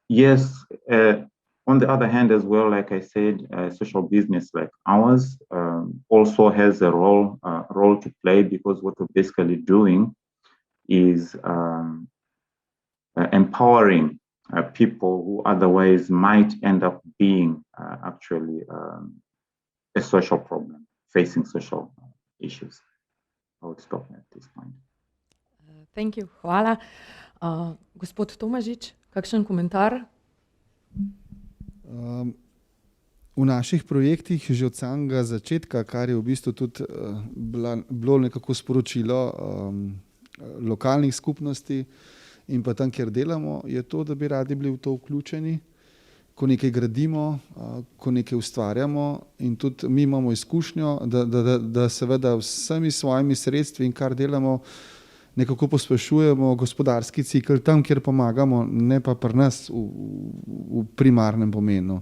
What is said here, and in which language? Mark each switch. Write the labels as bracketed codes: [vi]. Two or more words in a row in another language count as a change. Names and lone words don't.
[en] yes, on the other hand as well, like I said, social business like ours also has a role to play, because what we're basically doing is empowering people who otherwise might end up being actually a social problem, facing social issues. I would stop at this point. Thank you, [sl] hvala. Gospod Tomažič, kakšen komentar? V naših projektih že od samega začetka, kar je v bistvu tudi bilo nekako sporočilo lokalnih skupnosti in pa tam, kjer delamo, je to, da bi radi bili v to vključeni, ko nekaj gradimo, ko nekaj ustvarjamo, in tudi mi imamo izkušnjo, da seveda vsemi svojimi sredstvi in kar delamo, nekako pospešujemo gospodarski cikl tam, kjer pomagamo, ne pa pri nas v primarnem pomenu.